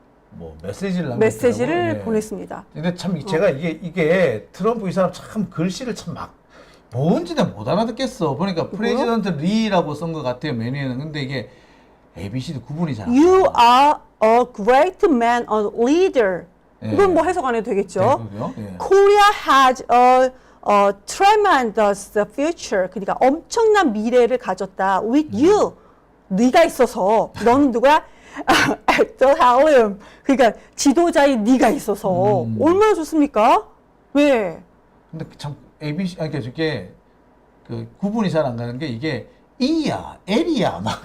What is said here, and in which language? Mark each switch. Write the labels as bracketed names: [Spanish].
[Korean] 뭐 메시지를 메시지를 네. 보냈습니다. 근데 참 제가 이게 트럼프 이 사람 참 글씨를 참 막 뭔지는 못 알아듣겠어. 보니까 프레지던트 리라고 쓴 것 같아요 메뉴에는. 근데 이게 ABC도 구분이 잘 안 돼요. [English] You are a great man, a leader. [Korean] 예. 이건 뭐 해석 안 해도 되겠죠. 그죠? 예. [English] Korea has a tremendous future. [Korean] 그러니까 엄청난 미래를 가졌다. [English] With you. [Korean] 네가 있어서. 너는 누구야? [English] At the helm. [Korean] 그러니까 지도자인 네가 있어서. 얼마나 좋습니까? 왜? 근데 참 ABC 아니 그러니까 저게 그 구분이 잘 안 가는 게 이게 E야, L이야 막.